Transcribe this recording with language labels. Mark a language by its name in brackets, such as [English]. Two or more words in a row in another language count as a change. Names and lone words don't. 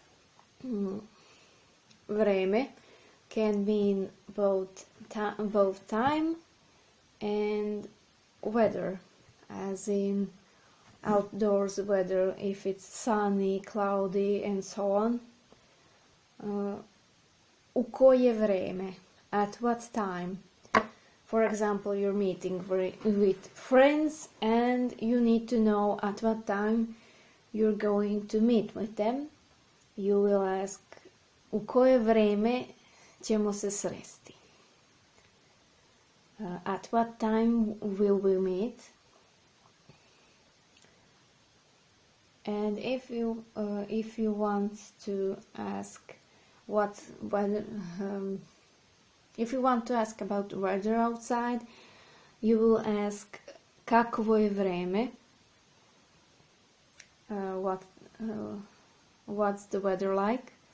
[English] Vreme can mean both time and weather, as in outdoors weather, if it's sunny, cloudy, and so on. [Serbian] U koje vreme? [English] At what time? For example, you're meeting with friends and you need to know at what time you're going to meet with them. You will ask [Serbian] u koje vreme ćemo se sresti? [English] At what time will we meet? And if you want to ask if you want to ask about weather outside, you will ask [Serbian] kakvo je vreme? [English] What's the weather like?